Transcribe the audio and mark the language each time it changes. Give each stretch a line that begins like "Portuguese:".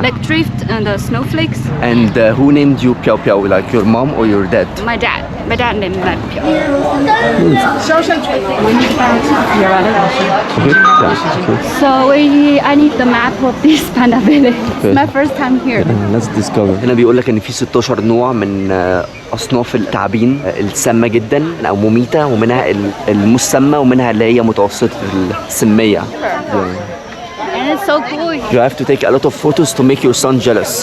English: like drift and the snowflakes. And who named you Piao Piao? Like your mom or your dad? My dad named me Piao. Okay. Yeah. Okay. So I need the map of this panda village. Okay. It's my first time here. Let's discover.
Arabic: هنا بيقول لك ان في 16 نوع من اصناف التعابين السامه جدا او مميته، ومنها المسمى ومنها اللي هي متوسطه السميه.
English: And it's so cool. You have to take a lot of photos to make your son jealous.